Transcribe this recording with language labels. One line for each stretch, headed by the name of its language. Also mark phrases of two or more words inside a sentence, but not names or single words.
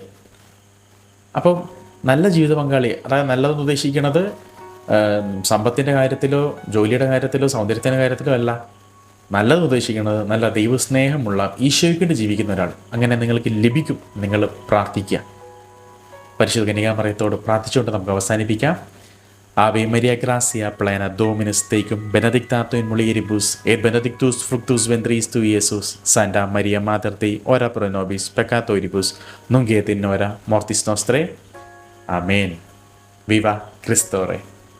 Malayalam: അപ്പം നല്ല ജീവിത പങ്കാളി, അതായത് നല്ലതെന്ന് ഉദ്ദേശിക്കുന്നത് സമ്പത്തിൻ്റെ കാര്യത്തിലോ ജോലിയുടെ കാര്യത്തിലോ സൗന്ദര്യത്തിൻ്റെ കാര്യത്തിലോ അല്ല. നല്ലത് ഉദ്ദേശിക്കുന്നത് നല്ല ദൈവസ്നേഹമുള്ള ഈശോയ്ക്ക് ജീവിക്കുന്ന ഒരാൾ. അങ്ങനെ നിങ്ങൾക്ക് ലഭിക്കും. നിങ്ങൾ പ്രാർത്ഥിക്കുക. പരിശുദ്ധ കന്യകാമറിയത്തോട് പ്രാർത്ഥിച്ചുകൊണ്ട് നമുക്ക് അവസാനിപ്പിക്കാം.
Latin: Ave Maria gracia plena Dominus tecum, benedicta tu in mulieribus, et benedictus fructus ventris tui, Iesus. Santa Maria Mater Dei, ora pro nobis peccatoribus, nunc et in hora mortis nostrae. Amen.
Spanish: Viva Christore.